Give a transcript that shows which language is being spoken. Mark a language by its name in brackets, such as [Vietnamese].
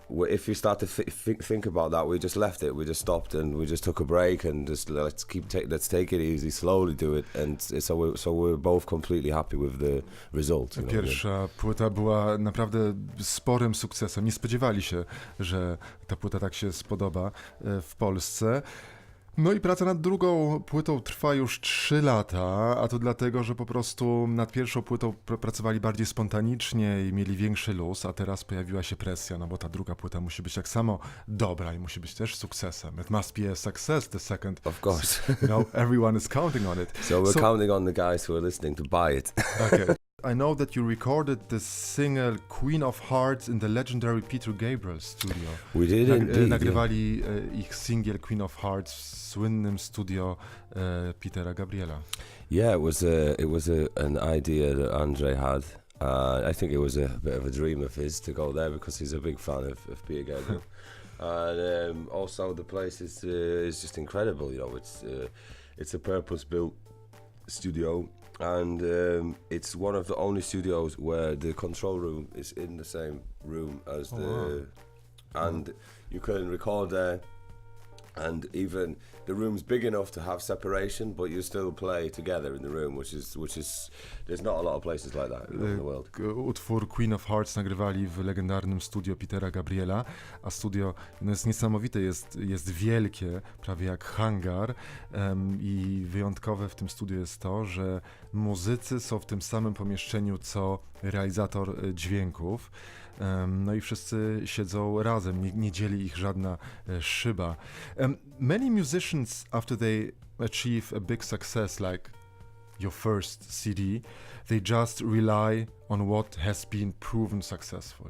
[English] if you start to think about that, we just left it. We just stopped and we just took a break and just let's take it easy, slowly do it. And so we're both completely happy with the result. You know? [Polish] Pierwsza płyta była naprawdę sporym sukcesem. Nie spodziewali się, że ta płyta tak się spodoba w Polsce. No i praca nad drugą płytą trwa już 3 lata, a to dlatego, że po prostu nad pierwszą płytą pracowali bardziej spontanicznie i mieli większy luz, a teraz pojawiła się presja, no bo ta druga płyta musi być tak samo dobra i musi być też sukcesem. [English] It must be a success, the second. Of course. You know, everyone is counting on it. So we're counting on the guys who are listening to buy it. Okay. I know that you recorded the single Queen of Hearts in the legendary Peter Gabriel studio. We did indeed. [Polish] Nagrywali ich singiel Queen of Hearts w słynnym studio Petera Gabriela. [English] Yeah, it was an idea that Andre had. I think it was a bit of a dream of his to go there because he's a big fan of Peter Gabriel. And also the place is just incredible. You know, it's a purpose-built studio. And it's one of the only studios where the control room is in the same room as and you can record there, and even the room's big enough to have separation, but you still play together in the room, which is there's not a lot of places like that in the world. [Polish] Utwór Queen of Hearts nagrywali w legendarnym studio Petera Gabriela, a studio jest niesamowite, jest wielkie, prawie jak hangar, i wyjątkowe w tym studiu jest to, że muzycy są w tym samym pomieszczeniu co realizator dźwięków. No i wszyscy siedzą razem, nie dzieli ich żadna szyba. [English] Many musicians, after they achieve a big success like your first CD, they just rely on what has been proven successful.